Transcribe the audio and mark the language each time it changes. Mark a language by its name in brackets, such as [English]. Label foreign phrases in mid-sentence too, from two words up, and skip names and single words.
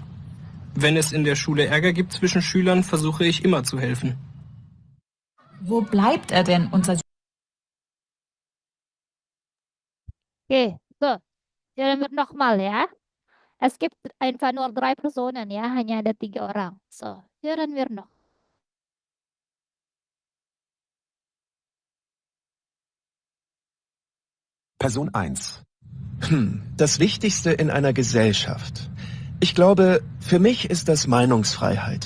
[German] Wenn es in der Schule Ärger gibt zwischen Schülern, versuche ich immer zu helfen. Wo bleibt er denn, unser... Okay, so. Hören wir nochmal ya. Es gibt einfach nur 3 Personen ya, [Indonesian] hanya ada 3 orang. [German] So, hören wir noch. Person 1. Das Wichtigste in einer Gesellschaft. Ich glaube, für mich ist das Meinungsfreiheit.